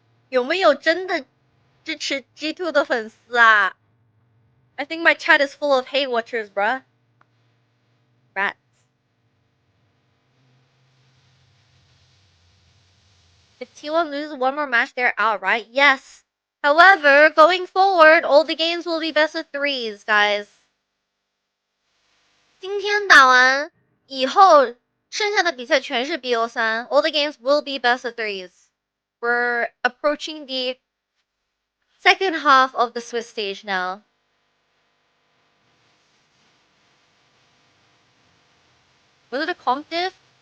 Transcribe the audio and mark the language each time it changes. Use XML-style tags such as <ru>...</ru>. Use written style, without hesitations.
<zh>有没有真的支持 G2 的粉丝啊?</zh> <en>I think my chat is full of hate watchers, bruh. Rats. If T1 loses one more match, they're out, right? Yes. However, going forward, all the games will be best of 3s, guys.</en> <zh>今天打完以后，剩下的比赛全是 BO3.</zh> <en>All the games will be best of 3s. We're approaching the second half of the Swiss stage now. Was it a comp diff?</en>